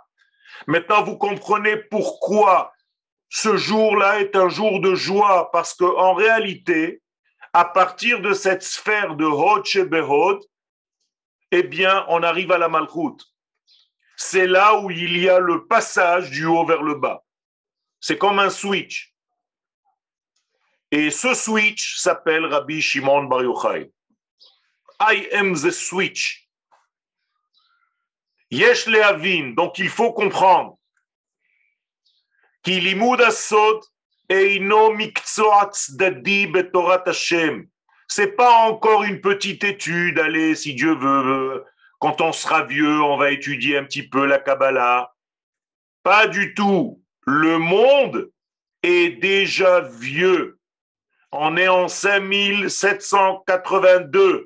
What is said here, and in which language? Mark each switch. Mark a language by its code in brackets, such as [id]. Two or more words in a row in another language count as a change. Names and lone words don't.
[fr] Maintenant, vous comprenez pourquoi ce jour-là est un jour de joie, parce qu'en réalité, à partir de cette sphère de [he] הוד שבהוד, [fr] eh bien, on arrive à la Malchut. C'est là où il y a le passage du haut vers le bas. C'est comme un switch. Et ce switch s'appelle Rabbi Shimon bar Yochai. [en] I am the switch. [he] יש להבין, [fr] donc il faut comprendre. [he] כי לימוד הסוד אינו מקצוע צדדי בתורת השם. [fr] C'est pas encore une petite étude, allez, si Dieu veut, quand on sera vieux, on va étudier un petit peu la Kabbalah. Pas du tout. Le monde est déjà vieux. On est en 5782.